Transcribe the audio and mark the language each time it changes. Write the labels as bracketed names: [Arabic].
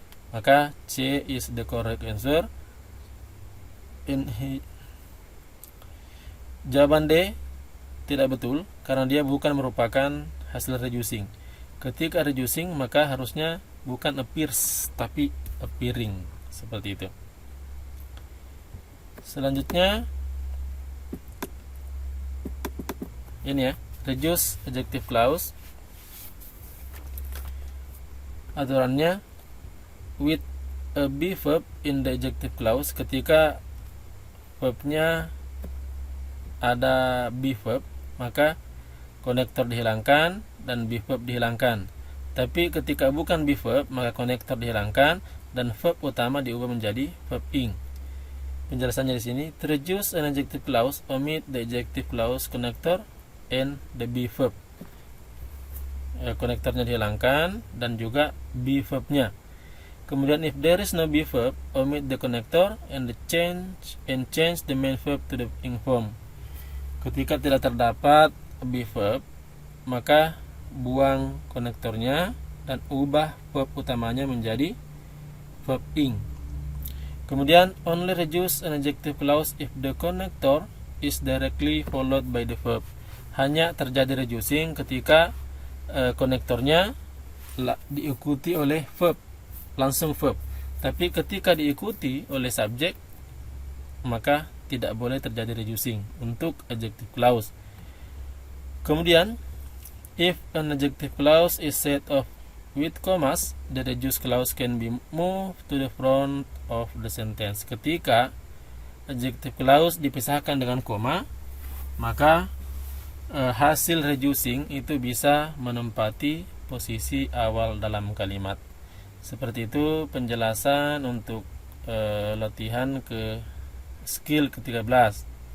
[Indonesian] Maka [English] C is the correct answer. [Indonesian] Jawaban D tidak betul karena dia bukan merupakan hasil reducing. Ketika reducing maka harusnya bukan appears tapi appearing, seperti itu. Selanjutnya ini ya, reduce adjective clause. Aturannya [English] with a be verb in the adjective clause, [Indonesian] ketika verbnya ada be verb maka konektor dihilangkan dan be verb dihilangkan. Tapi ketika bukan be verb maka konektor dihilangkan dan verb utama diubah menjadi verb ing. Penjelasannya di sini, [English] to reduce an adjective clause, omit the adjective clause connector and the be verb. [Indonesian] Konektornya dihilangkan dan juga be verbnya. [English] Kemudian if there is no be verb, omit the connector and change the main verb to the ing form. [Indonesian] Ketika tidak terdapat be verb, maka buang konektornya dan ubah verb utamanya menjadi verb ing. [English] Kemudian only reduce an adjective clause if the connector is directly followed by the verb. [Indonesian] Hanya terjadi reducing ketika konektornya diikuti oleh verb, langsung verb. Tapi ketika diikuti oleh subjek, maka tidak boleh terjadi reducing untuk adjective clause. [English] Kemudian if an adjective clause is set off with commas, the reduced clause can be moved to the front of the sentence. [Indonesian] Ketika adjective clause dipisahkan dengan koma, maka hasil reducing itu bisa menempati posisi awal dalam kalimat. Seperti itu penjelasan untuk latihan ke skill ke-13.